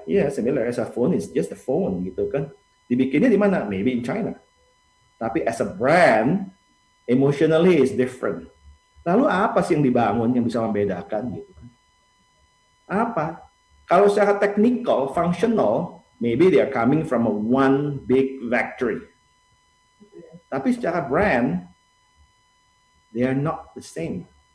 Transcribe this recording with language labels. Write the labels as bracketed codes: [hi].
[en] Ya, similar, as a phone is just a phone gitu kan. [id] Dibikinnya di mana? [en] Maybe in China. Tapi as a brand, emotionally is different. [id] Lalu apa sih yang dibangun yang bisa membedakan gitu kan? Apa? Kalau secara [en] technical, functional, maybe they are coming from a one big factory. Tapi secara brand, they are not the same.